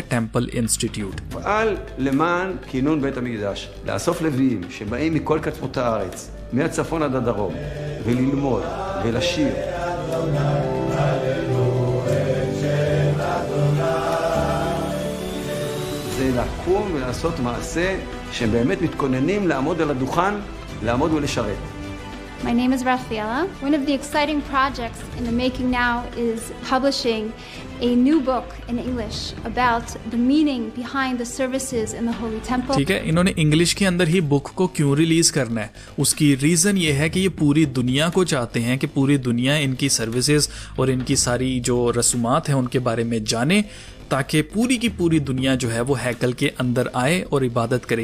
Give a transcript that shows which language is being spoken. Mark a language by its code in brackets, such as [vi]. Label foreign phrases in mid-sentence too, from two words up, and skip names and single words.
[ur] टेम्पल इंस्टीट्यूट। [he] פעל למען כינון בית המקדש, לאסוף לוויים שבאים מכל קצוות הארץ, מהצפון עד הדרום, וללמוד ולשיר. זה לקום ולעשות מעשה שהם באמת מתכוננים לעמוד על הדוכן, לעמוד ולשרת. [en] My name is Rafaela. One of the exciting projects in the making now is publishing a new book in English about the meaning behind the services in the Holy Temple. [ur] ٹھیک ہے، انہوں نے انگلش کے اندر ہی بک کو کیوں ریلیز کرنا ہے? اس کی ریزن یہ ہے کہ یہ پوری دنیا کو چاہتے ہیں کہ پوری دنیا ان کی سروسز اور ان کی ساری جو رسومات ہیں ان کے بارے میں جانے، تاکہ پوری کی پوری دنیا جو ہے وہ ہیکل کے اندر آئے اور عبادت کرے.